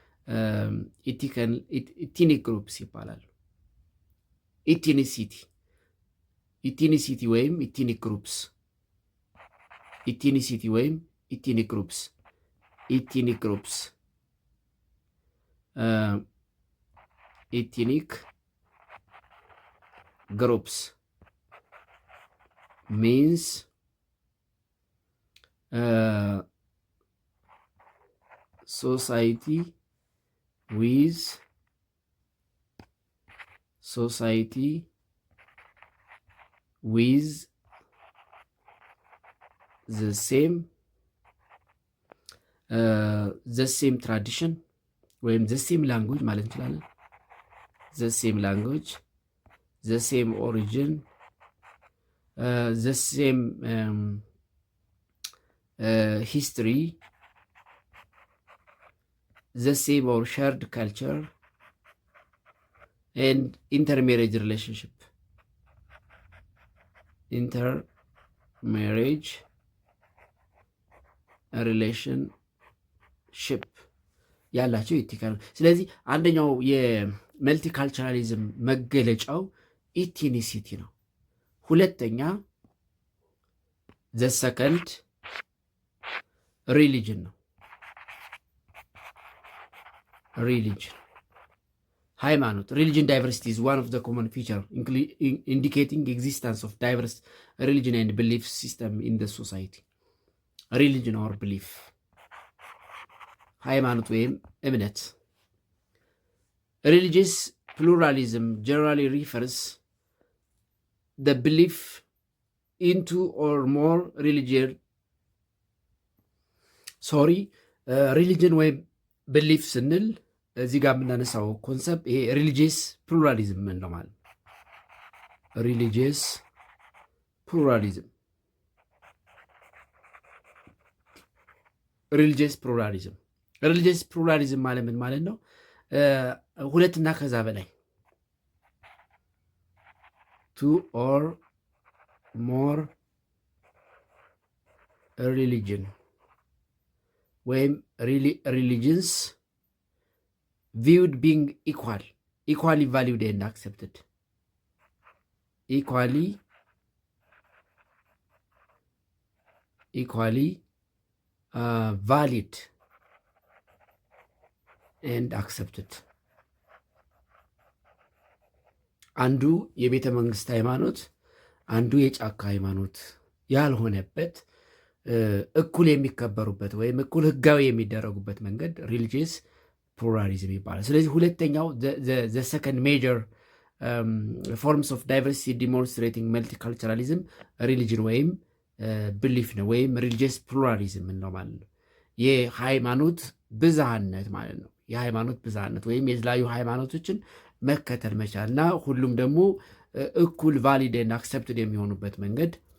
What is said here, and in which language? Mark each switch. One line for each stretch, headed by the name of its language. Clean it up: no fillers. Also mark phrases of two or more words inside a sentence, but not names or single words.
English: ethnic groups ይባላሉ። ethnicity ወይም ethnic groups ethnic groups means society with the same tradition ወይም the same language
Amharic: ማለት እንችላለን።
English: the same language, the same origin, the same history, the same or shared culture and intermarriage relationship
Amharic: ያላቸው ኢቲካል። ስለዚህ አንደኛው የመልቲካልቸራሊዝም መገለጫው ኢትኒሲቲ ነው። ሁለተኛ
English: the second ሪሊጅን
Amharic: ነው። ሃይማኖት
English: religion diversity is one of the common feature indicating existence of diverse religion and belief system in the society. religion or belief
Amharic: ሃይማኖት ወይም እምነት።
English: religious pluralism generally refers the belief into or more
Amharic: religion ወይም belief ስንል እዚህ ጋር የምናነሳው ኮንሰፕት ይሄ
English: religious pluralism
Amharic: ምን ነው ማለት
English: religious pluralism
Amharic: ማለት ምን ማለት ነው? ሁለትና ከዛ በላይ
English: two or more religion ወይም religions viewed being equally valued and accepted. equally valid and accepted.
Amharic: አንዱ የቤተ መንግስት ሃይማኖት አንዱ የጫካ ሃይማኖት ያልሆነበት እኩል የሚከበሩበት ወይም እኩል ህጋዊ የሚደረጉበት መንገድ
English: religious pluralism
Amharic: ይባላል። ስለዚህ ሁለተኛው
English: the second major forms of diversity demonstrating multiculturalism religion
Amharic: ወይም ብሊፍ ነው፣ ወይም
English: religious pluralism
Amharic: ነው ማለት ነው። የሃይማኖት ብዝሃነት ማለት ነው። የሃይማኖት ብዝሃነት ወይም የተለያዩ ሃይማኖቶችን መከተል መቻል እና ሁሉም ደግሞ እኩል ቫሊድ እና አክሰፕትድ የሚሆኑበት መንገድ